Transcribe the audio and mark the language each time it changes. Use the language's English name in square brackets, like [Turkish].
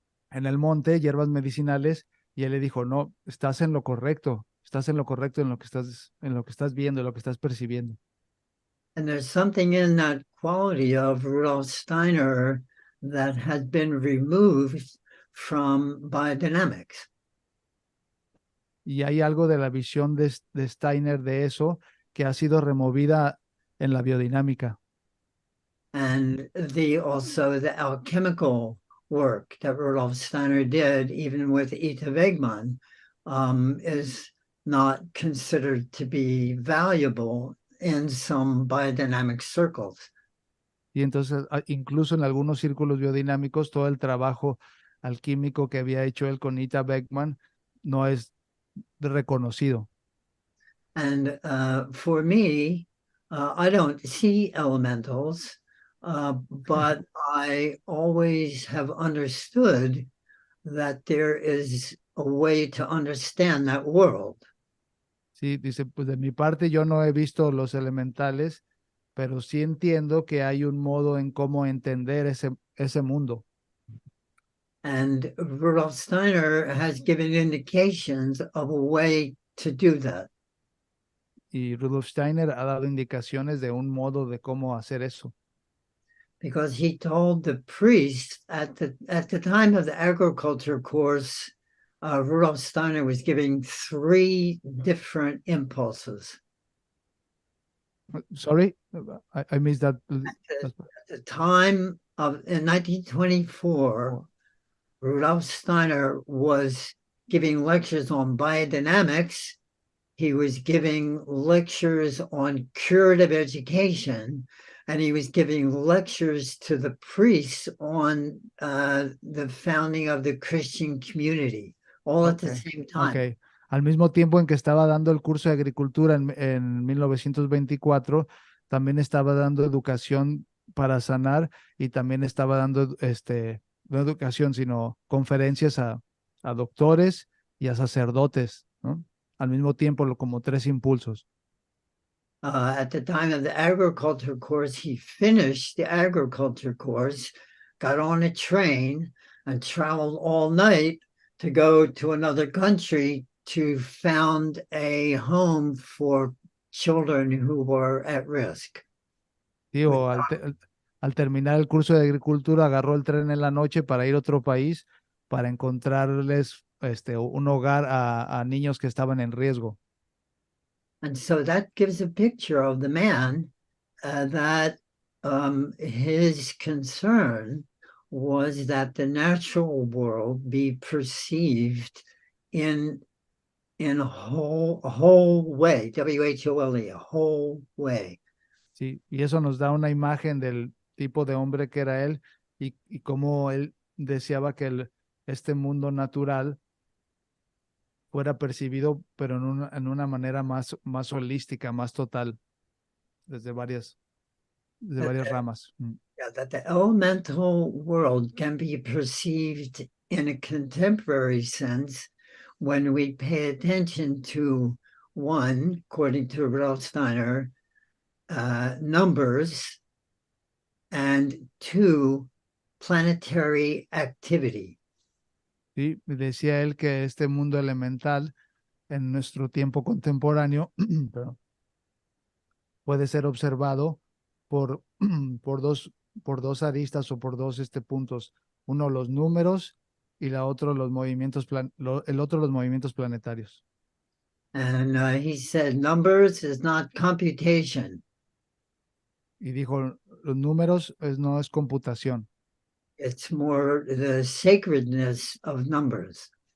[Spanish] el monte, hierbas medicinales, y él le dijo, no, estás en lo correcto en lo que estás viendo, en lo que estás percibiendo. [English] And there's something in that quality of Rudolf Steiner that has been removed from biodynamics. [Spanish] Y hay algo de la visión de Steiner de eso que ha sido removida en la biodinámica. [English] And also the alchemical work that Rudolf Steiner did, even with Ita Wegman, is not considered to be valuable in some biodynamic circles. [Spanish] Y entonces, incluso en algunos círculos biodinámicos, todo el trabajo alquímico que había hecho él con Ita Beckman no es reconocido. [English] And for me, I don't see elementals, but I always have understood that there is a way to understand that world. [Spanish] Sí, dice, pues de mi parte yo no he visto los elementales, pero sí entiendo que hay un modo en cómo entender ese mundo. [English] And Rudolf Steiner has given indications of a way to do that. [Spanish] Y Rudolf Steiner ha dado indicaciones de un modo de cómo hacer eso. [English] Because he told the priests at the time of the agriculture course, Rudolf Steiner was giving 3 different impulses. Sorry, I missed that. At the time of in 1924, Rudolf Steiner was giving lectures on biodynamics. He was giving lectures on curative education, and he was giving lectures to the priests on the founding of the Christian community, all at the Okay, same time. okay. [Spanish] Al mismo tiempo en que estaba dando el curso de agricultura en 1924, también estaba dando educación para sanar y también estaba dando, no educación, sino conferencias a doctores y a sacerdotes, ¿no? Al mismo tiempo, como 3 impulsos. [English] At the time of the agriculture course, he finished the agriculture course, got on a train, and traveled all night to go to another country to found a home for children who were at risk. [Spanish] Digo, al terminar el curso de agricultura, agarró el tren en la noche para ir a otro país para encontrarles un hogar a niños que estaban en riesgo. [English] And so that gives a picture of the man that his concern was that the natural world be perceived in a whole way, W-H-O-L-E, a whole way. [Spanish] Sí, y eso nos da una imagen del tipo de hombre que era él y cómo él deseaba que este mundo natural fuera percibido, pero en una manera más holística, más total, desde varias ramas. [English] Yeah, that the elemental world can be perceived in a contemporary sense when we pay attention to one, according to Rudolf Steiner, numbers, and 2, planetary activity. [Spanish] Sí, y decía él que este mundo elemental en nuestro tiempo contemporáneo perdón, puede ser observado por, por dos aristas o por dos puntos. Uno, los números y la otro, el otro, los movimientos planetarios. [English] And he said numbers is not computation. [Spanish] Y dijo, los números no es computación, [English] It's more the sacredness of numbers.